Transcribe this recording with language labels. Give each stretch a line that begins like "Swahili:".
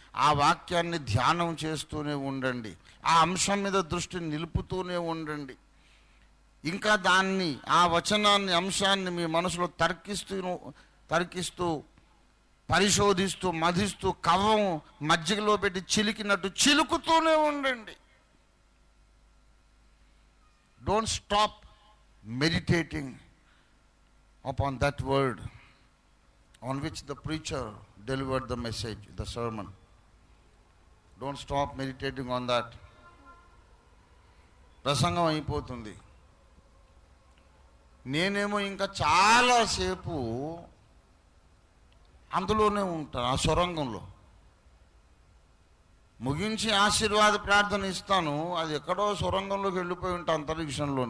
Telugu: ఆ వాక్యాన్ని ధ్యానం చేస్తూనే ఉండండి. ఆ అంశం మీద దృష్టి నిలుపుతూనే ఉండండి. ఇంకా దాన్ని, ఆ వచనాన్ని, అంశాన్ని మీ మనసులో తర్కిస్తూ పరిశోధిస్తూ మధిస్తూ కవ్వం మజ్జిగలో పెట్టి చిలికినట్టు చిలుకుతూనే ఉండండి.
English: Don't stop meditating upon that word on which the preacher delivered the message, the sermon. Don't stop meditating on that.
Telugu: ప్రసంగం అయిపోతుంది, నేనేమో ఇంకా చాలాసేపు అందులోనే ఉంటాను, ఆ సొరంగంలో. ముగించి ఆశీర్వాద ప్రార్థన ఇస్తాను, అది ఎక్కడో సొరంగంలోకి వెళ్ళిపోయి ఉంటా, అంతరిక్షంలో.